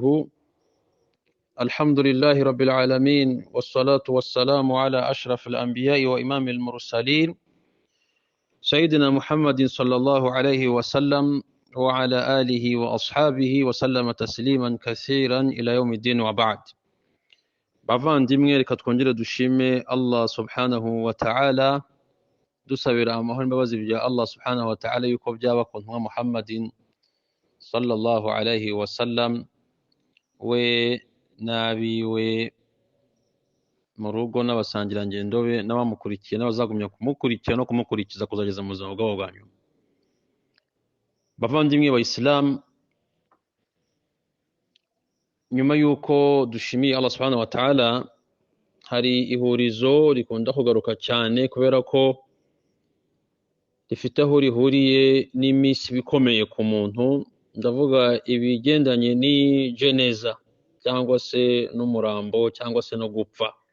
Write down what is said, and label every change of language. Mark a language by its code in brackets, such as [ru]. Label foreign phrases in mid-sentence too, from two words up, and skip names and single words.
[ar] الحمد لله رب العالمين، والصلاة والسلام على أشرف الأنبياء وإمام المرسلين سيدنا محمد صلى الله عليه وسلم وعلى آله وأصحابه وسلم تسليما كثيرا إلى يوم الدين وبعد. [rw] bavandimwe reka twongere dushime Allah [ar] سبحانه وتعالى, [rw] dusabira amahoro n'imbabazi bya Allah [ar] سبحانه وتعالى [rw] yuko byaba ku ntumwa Muhammadin [ar] صلى الله عليه وسلم, [rw] we n'abiwe mu rugo n'abasangirangendo be n'abamukurikiye n'abazagumya kumukurikira no kumukurikiza kuzageza mu buzima bwabo bwa nyuma. Bavandimwe ba Islam, nyuma yuko dushimiye Allah [ar] سبحانه وتعالى, [rw] hari ihurizo rikunda kugaruka cyane kubera ko rifite aho rihuriye n'iminsi bikomeye ku muntu. Ndavuga ibigendanye ni jeneza cyangwa se n'umurambo cyangwa se no gupfa.